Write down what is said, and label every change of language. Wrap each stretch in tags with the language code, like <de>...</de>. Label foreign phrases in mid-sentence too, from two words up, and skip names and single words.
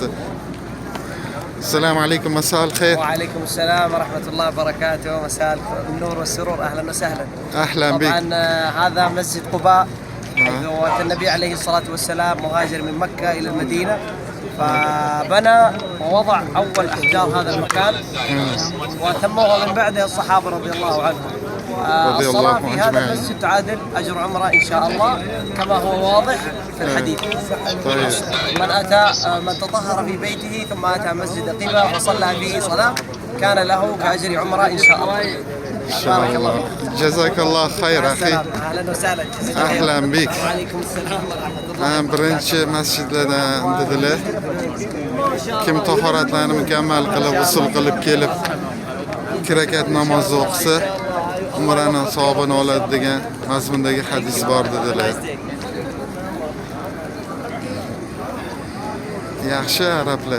<uz>Assalomu alaykum, masal xayr.</uz> <ar>وعليكم السلام ورحمة الله وبركاته. مساء النور والسرور، أهلا وسهلا. أهلا بك. طبعا هذا مسجد قباء حيث النبي عليه الصلاة والسلام مهاجر من مكة إلى المدينة، فبنى ووضع أول أحجار هذا المكان وتموها من بعده الصحابة رضي الله عنهم. الصلاة في هذا المسجد تعادل أجر عمرة إن شاء الله كما هو واضح في الحديث. طيب. من تطهر في بيته ثم أتى مسجد قباء وصلى فيه صلاة كان له كأجر عمرة إن شاء الله. بارك الله فيك. جزاك الله خير أخي. أهلا وسهلا. أهلا بك. وعليكم السلام ورحمة الله.</ar> <uz>Birinchi masjidlardan dedilar. Kim tahoratlarni mukammal qilib, usul qilib kelib, 2 rakat namoz o'qisa, umraning savobini oladi degan mazmundagi hadis bor dedilar. Yaxshi arablar.</uz>